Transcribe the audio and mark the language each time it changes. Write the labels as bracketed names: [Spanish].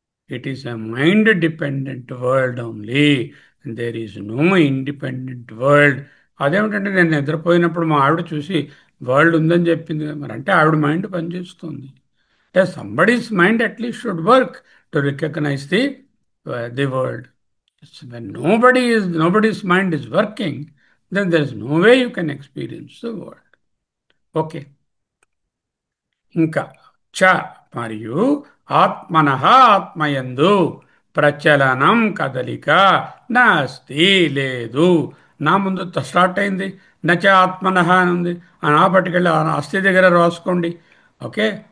[English] It is a mind dependent world only. There is no independent world. [Telugu] అదేమిటంటే, నేను నిద్రపోయినప్పుడు మా ఆవిడ చూసి వరల్డ్ ఉందని చెప్పింది. మరి అంటే ఆవిడ మైండ్ పనిచేస్తుంది. అంటే [English] Somebody's mind at least should work to recognise the world. When nobody's mind is working, then there is no way you can experience the world. Okay. [Telugu] ఇంకా చ మరియు ఆత్మనః ఆత్మయందు ప్రచలనం కదలిక నాస్తి లేదు. నా ముందు స్టార్ట్ అయింది, నచ ఆత్మనః అని ఉంది. ఆ నా పట్టుకెళ్ళి అస్థి దగ్గర రాసుకోండి. ఓకే.